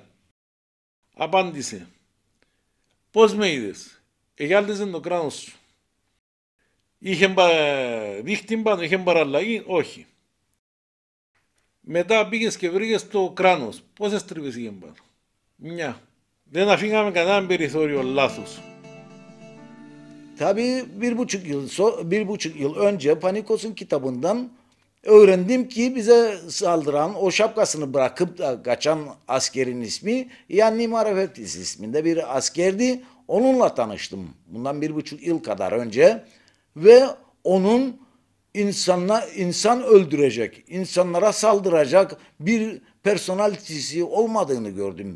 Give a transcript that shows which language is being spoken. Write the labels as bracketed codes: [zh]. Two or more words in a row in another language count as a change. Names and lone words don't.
[el] Απάντησε, πώς με είδες, εγιάλτιζε το κράνος σου, είχε δίχτυ πάνω, είχε παραλλαγή, όχι. Μετά πήγες και βρήκες το κράνος, πόσες τρύπες είχε πάνω, μια. Δεν αφήναμε κανέναν περιθώριο λάθους. [tr] Tabii 1,5 yıl önce Panikos'un kitabından öğrendim ki bize saldıran, o şapkasını bırakıp da kaçan askerin ismi Yanni Marafetis isminde bir askerdi. Onunla tanıştım bundan 1,5 yıl kadar önce ve onun insan öldürecek, insanlara saldıracak bir personalitesi olmadığını gördüm.